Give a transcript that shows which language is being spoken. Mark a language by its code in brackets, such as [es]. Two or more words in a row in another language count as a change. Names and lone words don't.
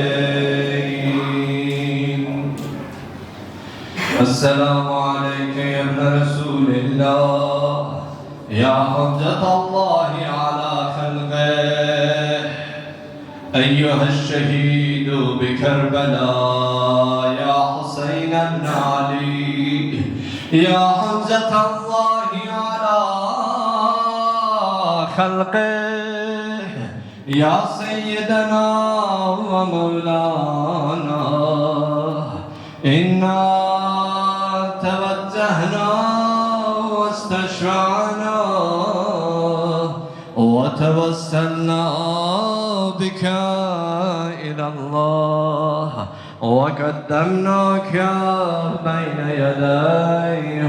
[ar] السلام عليك يا ابن رسول الله يا حجة الله على خلقه أيها الشهيد بكربلاء يا حسين بن علي يا حجة الله على خلقه يا سيدنا ومولانا إنا توجهنا واستشفعنا وتوسلنا بك إلى الله وقدمناك بين يدي